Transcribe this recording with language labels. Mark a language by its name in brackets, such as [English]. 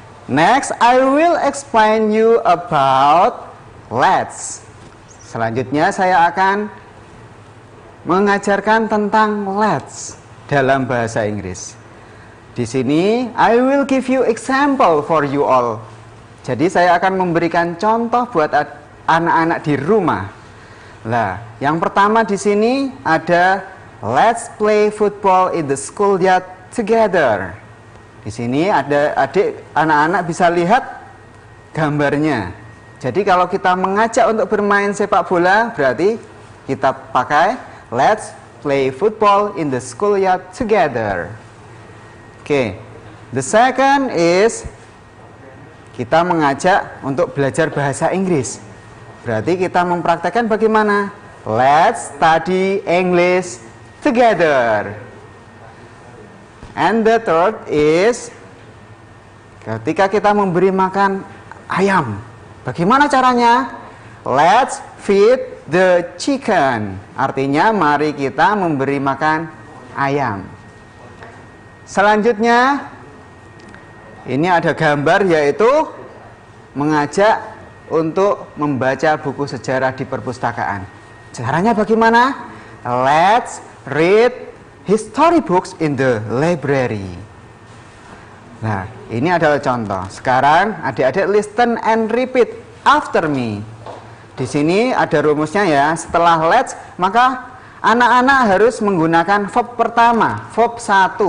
[English] Next, I will explain you about let's. [Indonesian] Selanjutnya saya akan mengajarkan tentang let's dalam bahasa Inggris. Di sini [English] I will give you example for you all. [Indonesian] Jadi saya akan memberikan contoh buat anak-anak di rumah. Nah, yang pertama di sini ada [English] let's play football in the schoolyard together. [Indonesian] Di sini ada anak-anak bisa lihat gambarnya. Jadi kalau kita mengajak untuk bermain sepak bola, berarti kita pakai [English] let's play football in the schoolyard together. [Indonesian] Oke, [English] the second is [Indonesian] kita mengajak untuk belajar bahasa Inggris. Berarti kita mempraktekkan bagaimana? [English] Let's study English together. And the third is [Indonesian] ketika kita memberi makan ayam. Bagaimana caranya? [English] Let's feed the chicken. [Indonesian] Artinya mari kita memberi makan ayam. Selanjutnya ini ada gambar yaitu mengajak untuk membaca buku sejarah di perpustakaan. Caranya bagaimana? [English] Let's read history books in the library. [Indonesian] Nah, ini adalah contoh. Sekarang adik-adik [English] listen and repeat after me. [Indonesian] Di sini ada rumusnya ya. Setelah let's, maka anak-anak harus menggunakan verb pertama, verb 1.